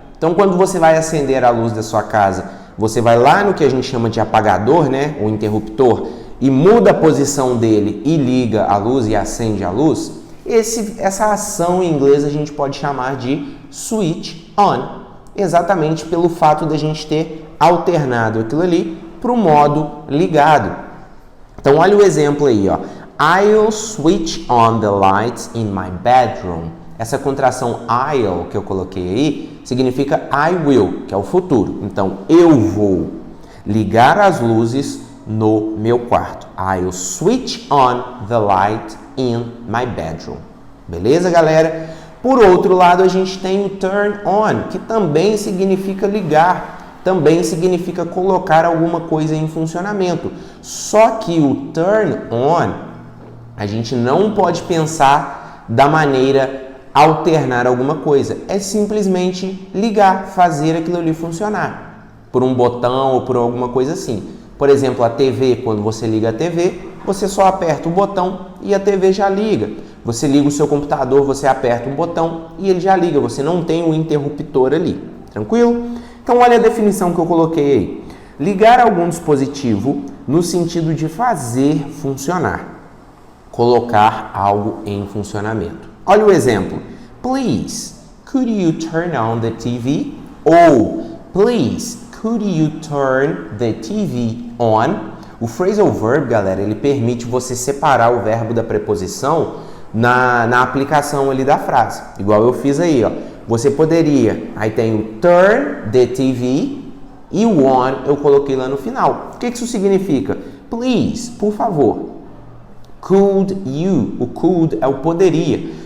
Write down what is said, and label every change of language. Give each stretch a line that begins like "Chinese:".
Portuguese: Então, quando você vai acender a luz da sua casa, você vai lá no que a gente chama de apagador, né, o interruptor, e muda a posição dele e liga a luz e acende a luz. Essa ação em inglês a gente pode chamar de switch on, exatamente pelo fato de a gente ter alternado aquilo ali para o modo ligado. Então, olha o exemplo aí, ó.
English: I'll switch on the lights in my bedroom.
Portuguese: Essa contração I'll que eu coloquei aí significa
English: I will,
Portuguese: que é o futuro. Então, eu vou ligar as luzes no meu quarto.
English: I'll switch on the light in my bedroom.
Portuguese: Beleza, galera? Por outro lado, a gente tem o turn on, que também significa ligar, também significa colocar alguma coisa em funcionamento. Só que o turn on, a gente não pode pensar da maneira alternar alguma coisa. É simplesmente ligar, fazer aquilo ali funcionar. Por um botão ou por alguma coisa assim. Por exemplo, a TV, quando você liga a TV, você só aperta o botão e a TV já liga. Você liga o seu computador, você aperta um botão e ele já liga. Você não tem um interruptor ali. Tranquilo? Então, olha a definição que eu coloquei aí. Ligar algum dispositivo no sentido de fazer funcionar. Colocar algo em funcionamento. Olha o exemplo.
English: Please, could you turn on the TV? Ou, please, could you turn the TV on?
Portuguese: O phrasal verb, galera, ele permite você separar o verbo da preposição na aplicação ali da frase. Igual eu fiz aí, ó. Você poderia, aí tem o
English: turn the TV
Portuguese: e o on eu coloquei lá no final. O que isso significa?
English: Please,
Portuguese: por favor.
English: Could you,
Portuguese: o could é o poderia.